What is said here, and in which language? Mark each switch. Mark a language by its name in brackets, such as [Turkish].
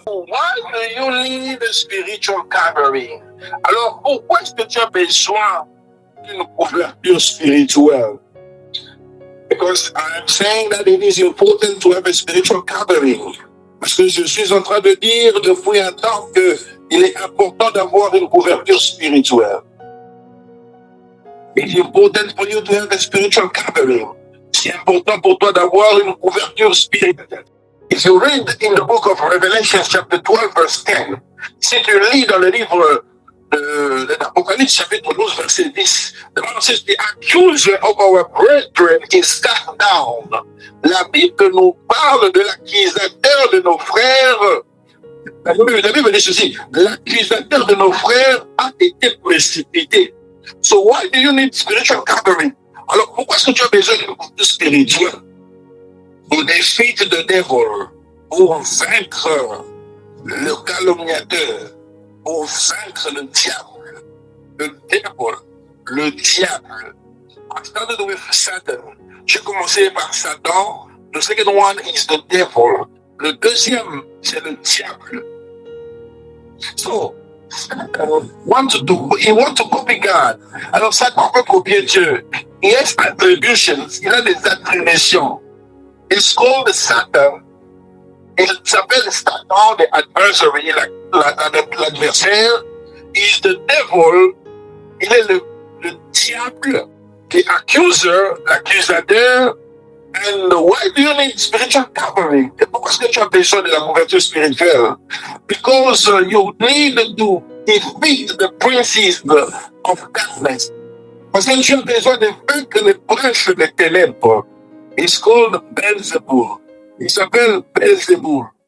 [English] Why do you need a spiritual covering? [French] Alors, pourquoi est-ce que tu as besoin d'une couverture spirituelle? [English] Because I'm saying that it is important to have a spiritual covering. [French] Parce que je suis en train de dire depuis un temps qu'il est important d'avoir une couverture spirituelle. [English] It's important for you to have a spiritual covering. [French] C'est important pour toi d'avoir une couverture spirituelle. [English] If you read in the book of Revelation chapter 12 verse 10, [French] si tu lis dans le livre de l'Apocalypse chapitre 12 verset 10, [English] the Bible says the accuser of our brethren is cast down. [French] La Bible nous parle de l'accusateur de nos frères. La Bible dit ceci, l'accusateur de nos frères a été précipité. [English] So why do you need spiritual covering? [French] Alors pourquoi est-ce que tu as besoin d'une couverture spirituelle? Pour defeat the devil, pour vaincre le calomniateur, pour vaincre le diable. Le diable. [English] I started with Satan. [French] J'ai commencé par Satan. [English] The second one is the devil. [French] Le deuxième, c'est le diable. [English] So, he wants to copy God. [French] Alors Satan peut copier Dieu. [English] He has attributions. [French] Il a des attributions. [English] It's called Satan. [French] Il s'appelle Satan, [English] the adversary, [French] l'adversaire. [English] Is the devil. [French] Il est le diable. [English] The accuser, l'accusateur. And why do you need spiritual covering? [French] Et pourquoi est-ce que tu as besoin de la couverture spirituelle? [English] Because you need to defeat the princes of darkness. [French] Parce que tu as besoin de vaincre les princes des ténèbres. [English] It's called Beelzebul. [French] Il s'appelle Beelzebul.